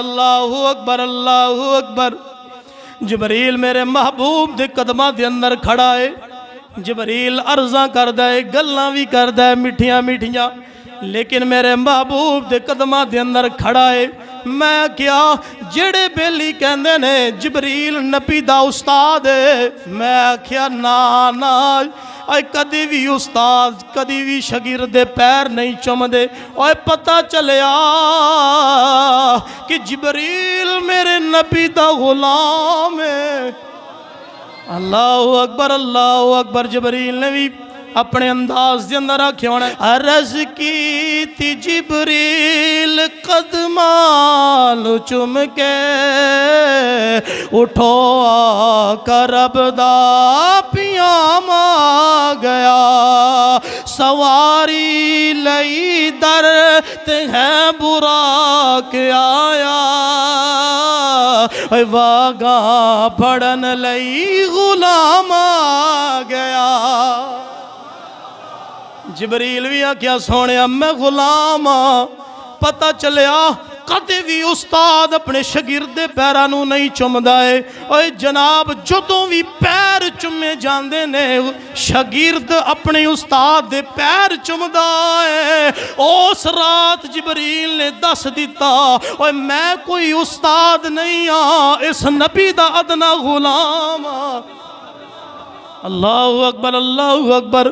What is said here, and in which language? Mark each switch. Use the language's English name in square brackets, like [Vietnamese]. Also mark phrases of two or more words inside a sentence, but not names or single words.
[Arabic] اللہ اکبر، اللہ اکبر۔ [Punjabi] جبریل میرے محبوب دے قدمہ دے اندر کھڑا ہے۔ جبریل عرضاں کردہ ہے، گلاں بھی کردہ ہے میٹھیاں میٹھیاں، لیکن میرے محبوب دے قدمہ دے اندر کھڑا ہے۔ میں کیا جڑے بیلی کہندے نے جبریل نبی دا استاد ہے، میں کیا نا نا اے کدی بھی استاد کدی بھی شاگرد دے پیر نہیں چم دے۔ اے پتہ چلیا کہ جبریل میرے نبی دا غلام ہے۔ [Arabic] اللہ اکبر، اللہ اکبر۔ [Punjabi] جبریل نے بھی اپنے انداز دے اندر آکھیا ہونا عرض کی تھی جبریل قدمان چم کے، اٹھو آقا رب دا پیام آ گیا، سواری لئی در تے ہے برا کے آیا، واگاں پھڑن لئی غلام آ گیا۔ جبریل بھی آکھیا سونیا میں غلام ہاں۔ پتہ چلیا کدے بھی استاد اپنے شاگرد پیرانو نہیں چمدا ہے۔ اے جناب جدوں بھی پیر چمے جاندے نے شاگرد اپنے استاد دے پیر چمدا ہے۔ اس رات جبریل نے دس دیتا اے میں کوئی استاد نہیں ہاں، اس نبی دا ادنا غلام ہاں۔ [Arabic] اللہ اکبر، اللہ اکبر۔